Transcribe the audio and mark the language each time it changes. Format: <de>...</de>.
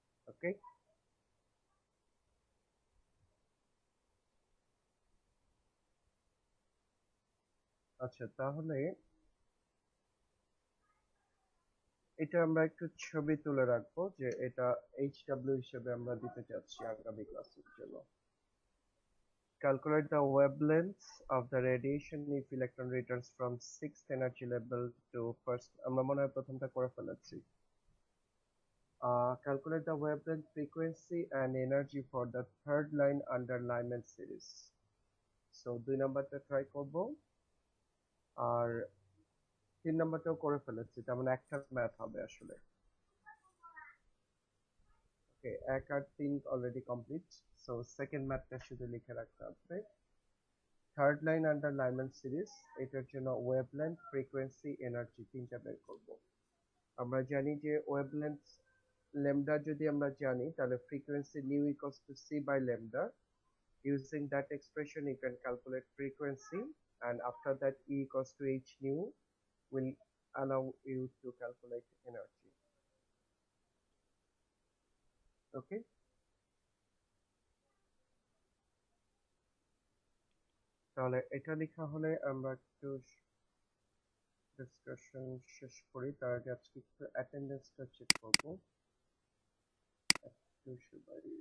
<bn>ওকে, আচ্ছা তাহলে এটা আমরা একটু ছবি তুলে রাখবো, যে এটা HW হিসেবে আমরা দিতে চাচ্ছি আগামী ক্লাসের জন্য।</bn> <en>Calculate the wavelength of the radiation if electron returns from 6th energy level to first.</en> <bn>আমরা মনে হয় প্রথমটা করে ফেলেছি।</bn> <en>Calculate the wavelength, frequency and energy for the third line under Lyman series.</en> <bn>So 2 নাম্বারটা ট্রাই করব, আর 3 নাম্বারটাও করে ফেলেছি, তার মানে একটা ম্যাথ হবে আসলে। ওকে, 1 আর 3 অলরেডি কমপ্লিট, সো সেকেন্ড ম্যাথটা শুধু লিখে রাখতে হবে। Third line under Lyman series, এটার জন্য ওয়েভলেন্থ, ফ্রিকোয়েন্সি, এনার্জি তিনটা বের করব। আমরা জানি যে ওয়েভলেন্থ ল্যামডা যদি আমরা জানি, তাহলে frequency new equals to C by lambda.</bn> <en>Using that expression you can calculate frequency, and after that E equals to h nu will allow you to calculate energy.</en> <bn>Okay, তাহলে এটা লেখা হলে আমরা একটু ডিসকাশন শেষ করি, তার আগে আজকে একটু অ্যাটেন্ডেন্সটা চেক করবো। একটু সবাই</bn>